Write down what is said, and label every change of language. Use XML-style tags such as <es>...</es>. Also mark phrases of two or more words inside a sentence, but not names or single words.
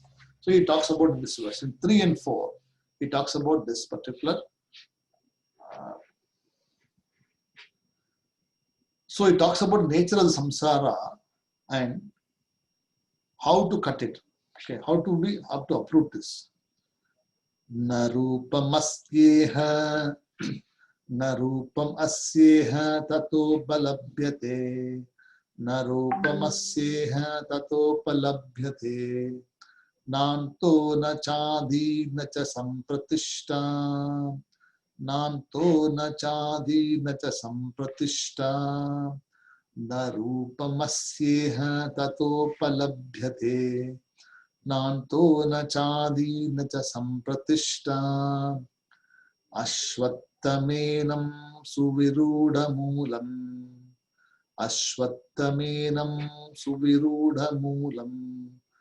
<en>So he talks about this verse in 3 and 4. He talks about this particular. So he talks about nature of the samsara and how to cut it. Okay, how to uproot this.</en> <sa>न रूपम् अस्येह, न रूपम् अस्येह ततो बलभ्यते, न रूपम् अस्येह ततो पलभ्यते, नान्तो न चादि न च सम्प्रतिष्ठा, नान्तो न चादि न च सम्प्रतिष्ठा, न रूपम् अस्येह ततो पलभ्यते, नान्तो न चादि न च सम्प्रतिष्ठा, अश्वत्थमेनम् सुविरुधमूलम्, अश्वत्थमेनम् सुविरुधमूलम्,</sa>